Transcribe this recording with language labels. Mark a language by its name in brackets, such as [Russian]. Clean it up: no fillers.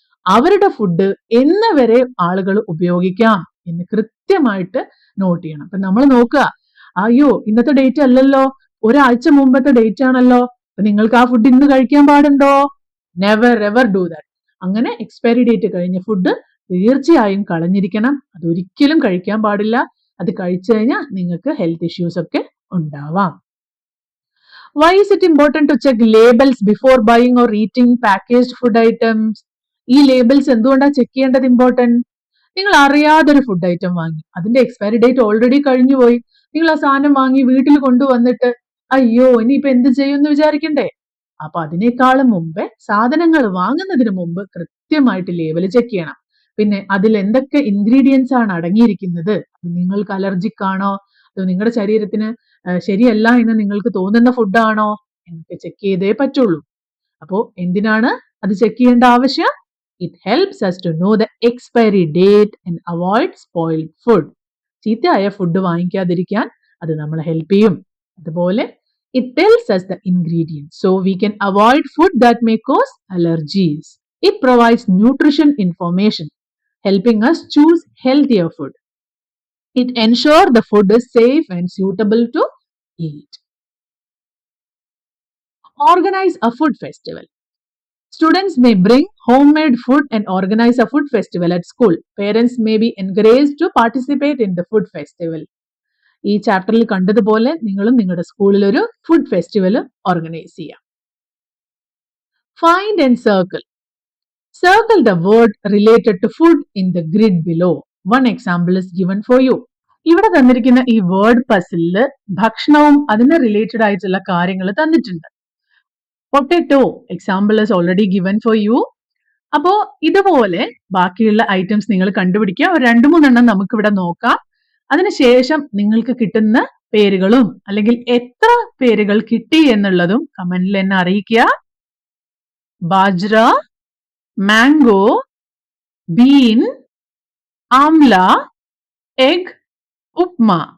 [Malayalam] അവരുടെ ഫുഡ് എന്ന് വരെ ആളുകൾ ഉപയോഗിക്കാം എന്ന് കൃത്യമായിട്ട് നോട്ട് ചെയ്യണം. അപ്പൊ നമ്മൾ നോക്കുക, അയ്യോ ഇന്നത്തെ ഡേറ്റ് അല്ലല്ലോ, ഒരാഴ്ച മുമ്പത്തെ ഡേറ്റ് ആണല്ലോ, നിങ്ങൾക്ക് ആ ഫുഡ് ഇന്ന് കഴിക്കാൻ പാടുണ്ടോ? [English] Never ever do that. [Malayalam] അങ്ങനെ എക്സ്പയറി ഡേറ്റ് കഴിഞ്ഞ ഫുഡ് തീർച്ചയായും കളഞ്ഞിരിക്കണം. അതൊരിക്കലും കഴിക്കാൻ പാടില്ല. അത് കഴിച്ചു കഴിഞ്ഞാൽ നിങ്ങൾക്ക് ഹെൽത്ത് ഇഷ്യൂസ് ഒക്കെ ഉണ്ടാവാം. [English] Why is it important to check labels before buying or eating packaged food items? [Malayalam] ഈ ലേബിൾസ് എന്തുകൊണ്ടാണ് ചെക്ക് ചെയ്യേണ്ടത് ഇമ്പോർട്ടന്റ്? നിങ്ങൾ അറിയാതൊരു ഫുഡ് ഐറ്റം വാങ്ങി, അതിന്റെ എക്സ്പയറി ഡേറ്റ് ഓൾറെഡി കഴിഞ്ഞു പോയി. നിങ്ങൾ ആ സാധനം വാങ്ങി വീട്ടിൽ കൊണ്ടുവന്നിട്ട് അയ്യോ ഇനിയിപ്പോ എന്ത് ചെയ്യും എന്ന് വിചാരിക്കണ്ടേ? അപ്പൊ അതിനേക്കാളും മുമ്പേ സാധനങ്ങൾ വാങ്ങുന്നതിന് മുമ്പ് കൃത്യമായിട്ട് ലേബൽ ചെക്ക് ചെയ്യണം. പിന്നെ അതിൽ എന്തൊക്കെ ഇൻഗ്രീഡിയൻസ് ആണ് അടങ്ങിയിരിക്കുന്നത്, നിങ്ങൾക്ക് അലർജിക് ആണോ, അതോ നിങ്ങളുടെ ശരീരത്തിന് ശരിയല്ല എന്ന് നിങ്ങൾക്ക് തോന്നുന്ന ഫുഡാണോ എന്നൊക്കെ ചെക്ക് ചെയ്തേ പറ്റുള്ളൂ. അപ്പോ എന്തിനാണ് അത് ചെക്ക് ചെയ്യേണ്ട ആവശ്യം? [English] It helps us to know the expiry date and avoid spoiled food. [Malayalam] ചീത്തയായ food വാങ്ങിക്കാതിരിക്കാൻ അത് നമ്മളെ ഹെൽപ്പ് ചെയ്യും. അതുപോലെ [English] it tells us the ingredients so we can avoid food that may cause allergies. It provides nutrition information, helping us choose healthier food. It ensures the food is safe and suitable to eat. Organize a food festival. Students may bring homemade food and organize a food festival at school. Parents may be encouraged to participate in the food festival. [Malayalam] ഈ ചാപ്റ്ററിൽ കണ്ടതുപോലെ നിങ്ങളും നിങ്ങളുടെ സ്കൂളിൽ ഒരു food festival organise ചെയ്യാം. [English] Find and circle. Circle the word related to food in the grid below. One example is given for you. [Malayalam] ഇവിടെ തന്നിരിക്കുന്ന ഈ വേർഡ് പസിലില് ഭക്ഷണവും അതിന് റിലേറ്റഡ് ആയിട്ടുള്ള കാര്യങ്ങൾ തന്നിട്ടുണ്ട്. [English] Potato example is already given for you. [Malayalam] അപ്പോ ഇതുപോലെ ബാക്കിയുള്ള ഐറ്റംസ് നിങ്ങൾ കണ്ടുപിടിക്കുക. ഒരു 2-3 എണ്ണം നമുക്ക് ഇവിടെ നോക്കാം. അതിനുശേഷം നിങ്ങൾക്ക് കിട്ടുന്ന പേരുകളും അല്ലെങ്കിൽ എത്ര പേരുകൾ കിട്ടി എന്നുള്ളതും കമന്റിൽ എന്നെ അറിയിക്കുക. Bajra, mango, been, amla, egg, upma.